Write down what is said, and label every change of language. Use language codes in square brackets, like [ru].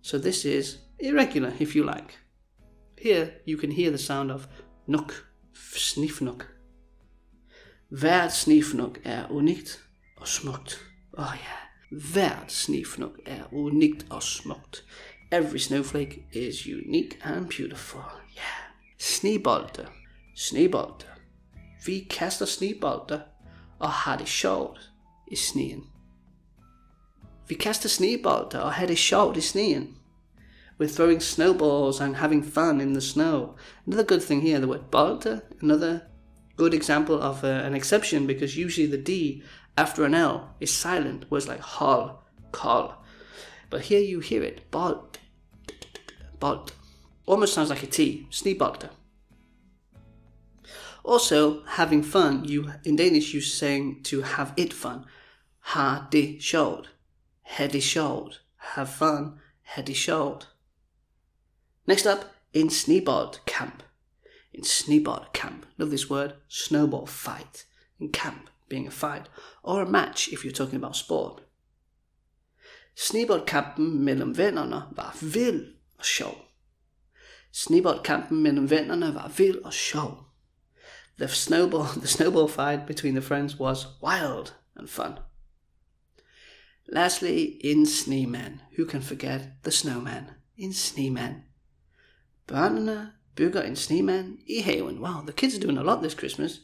[en] So this is irregular, if you like. Here you can hear the sound of nuk, snefnug. [da] Hvert snefnug er unikt og smukt. Oh yeah. Hvert snefnug er unikt og smukt. [en] Every snowflake is unique and beautiful. [da] Yeah. Snebolde. Snebolde. Vi kaster snebolde og har det sjovt i sneen. Vi kaster snebolde og har det sjovt i sneen. [en] We're throwing snowballs and having fun in the snow. Another good thing here, the word bolde, another good example of an exception because usually the D after an L is silent, words like hol, col. But here you hear it, bold, bold. Almost sounds like a T, snebolde. Also, having fun, in Danish you saying to have it fun. [da] Ha det sjovt, ha det sjovt, [en] have fun, [da] ha det sjovt. [en] Next up, en sneboldkamp. In snebold camp, love this word, snowball fight. In camp, being a fight, or a match if you're talking about sport. [da] Sneboldkampen mellem vennerne var vild og sjov. Sneboldkampen mellem vennerne var vild og sjov. [en] The snowball fight between the friends was wild and fun. Lastly, in Snemand. Who can forget the snowman? In Snemand. [da] Børnene bygger en snemand i haven. [en] Wow, the kids are doing a lot this Christmas.